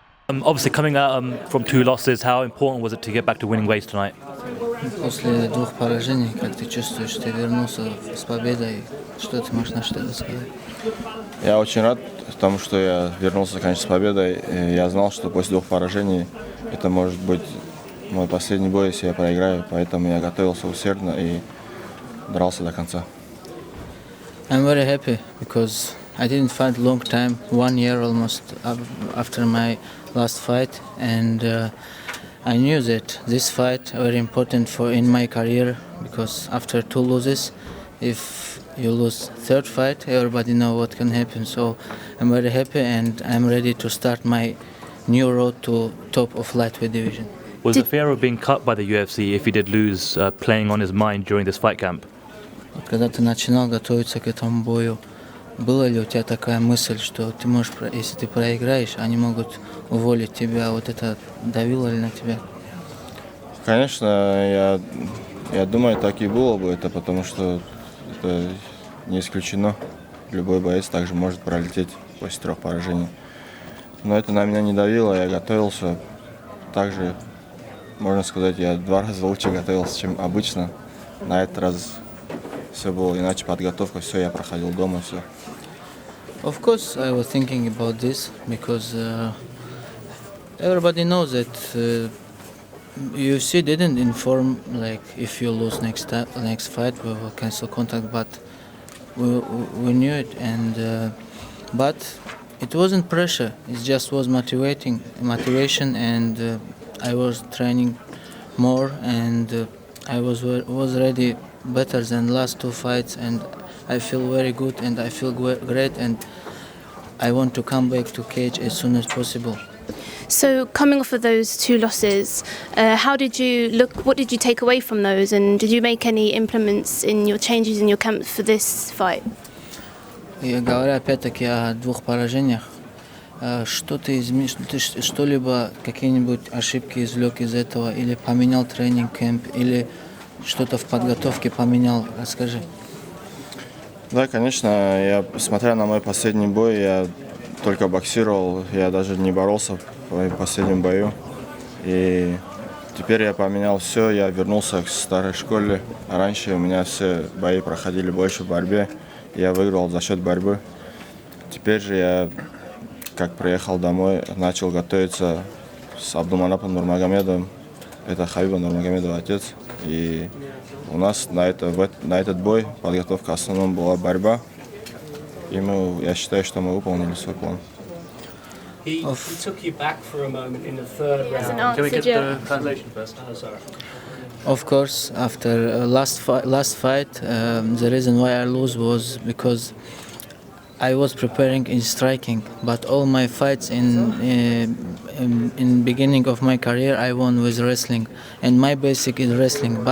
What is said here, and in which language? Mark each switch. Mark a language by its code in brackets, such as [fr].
[en] Obviously, coming out from two losses, how important was it to get back to winning ways tonight? [ru] После двух поражений, как ты чувствуешь, ты вернулся с победой, что ты можешь на что сказать? Я очень рад тому, что я вернулся, конечно, с победой. И я знал, что после двух поражений это может быть мой последний бой, если я проиграю. Поэтому я готовился усердно и дрался до конца. [en] I'm very happy because I didn't fight long time, 1 year almost after my last fight, and I knew that this fight very important for in my career because after two losses, if you lose third fight, everybody know what can happen. So I'm very happy and I'm ready to start my new road to top of lightweight division. Was the fear of being cut by the UFC if he did lose playing on his mind during this fight camp? [ru] Вот когда ты начинал готовиться к этому бою, была ли у тебя такая мысль, что ты можешь, если ты проиграешь, они могут уволить тебя? Вот это давило ли на тебя? Конечно, я думаю, так и было бы это, потому что это не исключено. Любой боец также может пролететь после трех поражений. Но это на меня не давило, я готовился. Также, можно сказать, я 2 раза лучше готовился, чем обычно. На этот раз все было иначе, подготовка, все, я проходил дома, все. [en] Of course, I was thinking about this because everybody knows that UFC didn't inform like if you lose next fight we will cancel contract, but we knew it, and but it wasn't pressure. It just was motivation, and I was training more, and I was ready better than last two fights, and I feel very good and I feel great, and I want to come back to cage as soon as possible. So coming off of those two losses, how did you look? What did you take away from those, and did you make any implements in your changes in your camp for this fight? [ru] И говоря опять-таки о двух поражениях, что ты изменил, ты что-либо, какие-нибудь ошибки извлек из этого, или поменял тренинг-кэмп, или что-то в подготовке поменял? Расскажи. Да, конечно, смотря на мой последний бой, я только боксировал, я даже не боролся в моем последнем бою. И теперь я поменял все, я вернулся к старой школе. Раньше у меня все бои проходили больше в борьбе, я выиграл за счет борьбы. Теперь же я, как приехал домой, начал готовиться с Абдулманапом Нурмагомедовым. Это Хабиба Нурмагомедова отец. И у нас на этот бой подготовка в основном была борьба. И я считаю, что мы выполнили свой план. [en] He took you back for a moment in the third round. Can we get the translation first? Oh, sorry. Of course, after last fight, the reason why I lose was because I was preparing in striking, but all my fights in beginning of my career I won with wrestling, and my basic is wrestling.